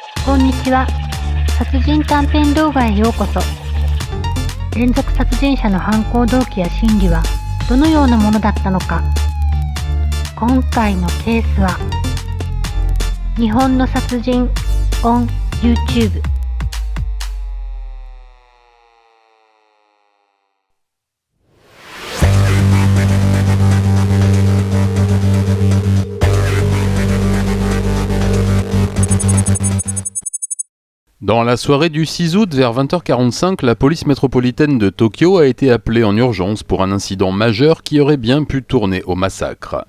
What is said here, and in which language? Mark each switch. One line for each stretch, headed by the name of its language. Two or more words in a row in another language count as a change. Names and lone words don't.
Japanese: こんにちは。殺人短編動画へようこそ。連続殺人者の犯行動機や心理はどのようなものだったのか。今回のケースは日本の殺人 on YouTube。
French: Dans la soirée du 6 août vers 20h45, la police métropolitaine de Tokyo a été appelée en urgence pour un incident majeur qui aurait bien pu tourner au massacre.